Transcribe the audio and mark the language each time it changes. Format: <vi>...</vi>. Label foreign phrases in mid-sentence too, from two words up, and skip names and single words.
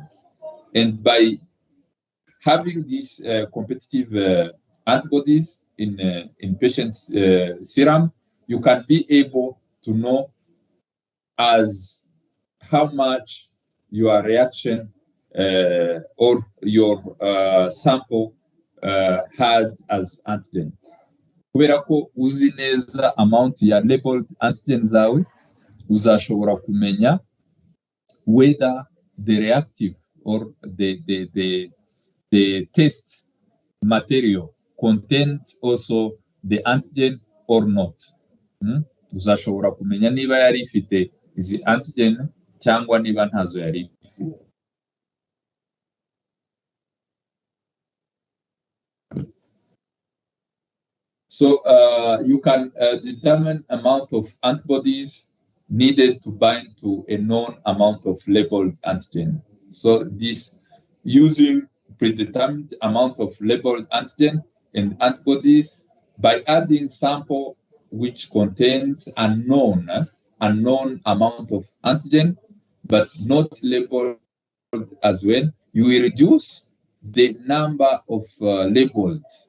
<en>And by having these competitive antibodies in patients' serum, you can be able to know as how much your reaction or your sample had as antigen.</en> <rw>Kubera ko uzi neza</rw> <en>amount ya labeled antigen</en> <rw>zawe, uzashobora kumenya</rw> <en>whether the reactive or the test material contains also the antigen or not.</en> <rw>Uzashobora kumenya niba yari ifite izi antigen cyangwa niba ntazo yari ifite.</rw> <en>So you can determine amount of antibodies needed to bind to a known amount of labeled antigen. So this using predetermined amount of labeled antigen and antibodies by adding sample which contains unknown amount of antigen, but not labeled as well, you will reduce the number of labeled.</en>